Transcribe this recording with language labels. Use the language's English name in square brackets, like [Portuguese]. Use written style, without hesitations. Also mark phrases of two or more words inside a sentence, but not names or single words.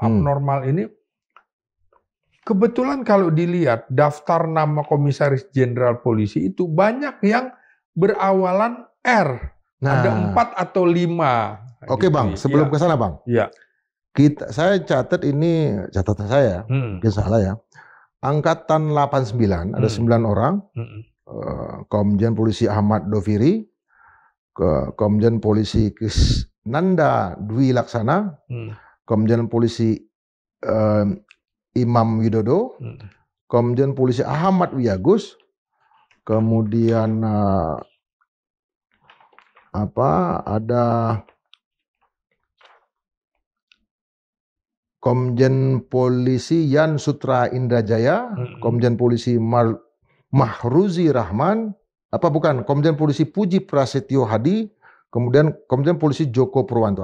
[Indonesian] Abnormal ini kebetulan kalau dilihat daftar nama komisaris jenderal polisi itu banyak yang berawalan R. Ada 4 atau 5. Oke Bang, sebelum ke sana Bang. Iya. Saya catat ini, catatan saya, mungkin salah ya. Angkatan 89 ada 9 orang, Komjen Polisi Ahmad Doviri, Komjen Polisi Krisnanda Dwi Laksana, Komjen Polisi Imam Widodo, Komjen Polisi Ahmad Wiyagus, kemudian ada Komjen Polisi Yan Sutra Indrajaya, Komjen Polisi Mahruzi Rahman, Komjen Polisi Puji Prasetyo Hadi, kemudian Komjen Polisi Joko Purwanto.